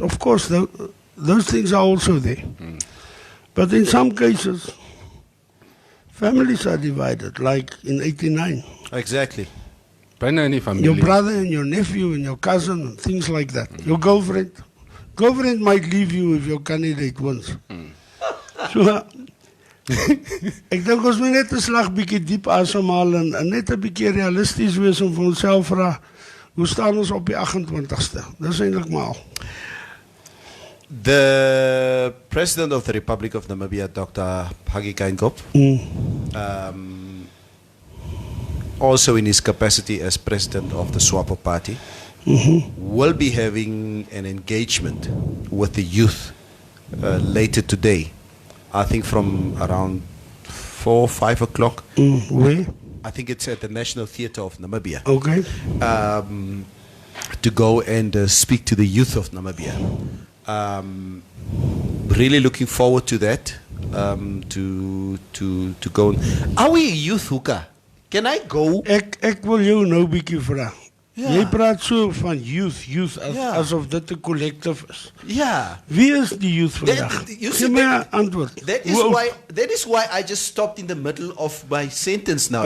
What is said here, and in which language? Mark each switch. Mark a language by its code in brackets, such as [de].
[en] Of course, those things are also there. But in some cases, families are divided, like in 89. Exactly. Your brother and your nephew and your cousin, and things like that. Your girlfriend. Girlfriend might leave you if your candidate wins. [af] So, ek dink ons moet net 'n slag bietjie diep asemhaal en net 'n bietjie realisties wees om vir onsself vra, hoe staan ons op die 28ste? Dis eintlik maar al. [en] The President of the Republic of Namibia, Dr. Hage Geingob, also in his capacity as President of the SWAPO Party, will be having an engagement with the youth later today. I think from around 4 or 5 o'clock. Where? I think it's at the National Theatre of Namibia. Okay. To go and speak to the youth of Namibia. Really looking forward to that. To go. Are we a youth hookah? Can I go? [af] Ek wil jou nou bietjie vra. Ja. Jy praat so van youth asof dit 'n collective is. [en] Yeah. [af] Wie is die youth vandag? Gee my 'n antwoord. [en] That is why I just stopped in the middle of my sentence now.